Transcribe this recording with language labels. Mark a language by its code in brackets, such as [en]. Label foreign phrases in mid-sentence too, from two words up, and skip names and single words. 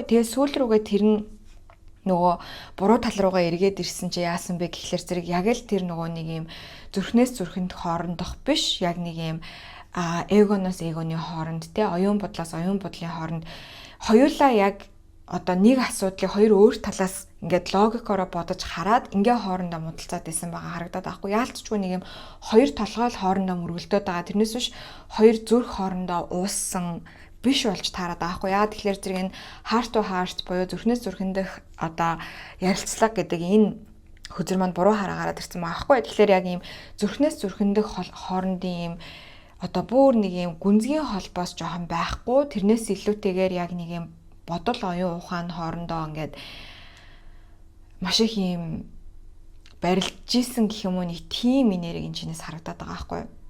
[mn] Тэгээ сүүл рүүгээ тэр нь нөгөө буруу тал руугаа эргээд ирсэн чи яасан бэ гэхлээр зэрэг яг л тэр нөгөө нэг юм зүрхнээс зүрхэнд хоорондох биш яг нэг юм эгоноос эгоны хооронд те оюун бодлоос оюун бодлын хооронд хоёулаа яг одоо нэг асуудлыг хоёр өөр талаас ингээд логикоор бодож хараад ингээ хоорондоо муудалцаад байсан байгаа харагдаад байхгүй. Яалтчгүй нэг юм хоёр толгой л хоорондоо мөргөлдөөд байгаа. Тэрнээс биш хоёр зүрх хоорондоо ууссан биш болж таарад байгаа хгүй. Яа тэгэхээр зэрэг энэ [en] heart to heart [mn] буюу зүрхнээс зүрхэндх одоо ярилцлага гэдэг энэ хөзөр маань буруу хараагаад ирсэн байгаа хгүй. Тэгэхээр яг ийм зүрхнээс зүрхэндх хоорондын ийм одоо бүр нэг ийм гүнзгий холбоос жоохон байхгүй. Тэрнээс илүүтэйгээр яг нэг ийм бодол оюун ухаан хоорондоо ингээд маш их ийм барилж исэн гэх юм уу нэг тийм энерги энэ чинээс харагдаад байгаа хгүй.